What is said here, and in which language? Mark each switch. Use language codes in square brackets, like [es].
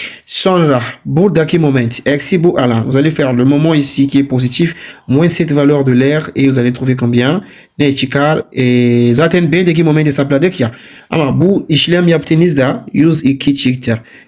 [tr] Sonra buradaki moment eksi bu alan. [fr] Vous allez faire le moment ici qui est positif moins cette valeur de l'air et vous allez trouver combien? [tr] Ne çıkar? Zaten B'deki moment hesapladık ya. Ama bu işlem yaptığınızda 102 çıktı.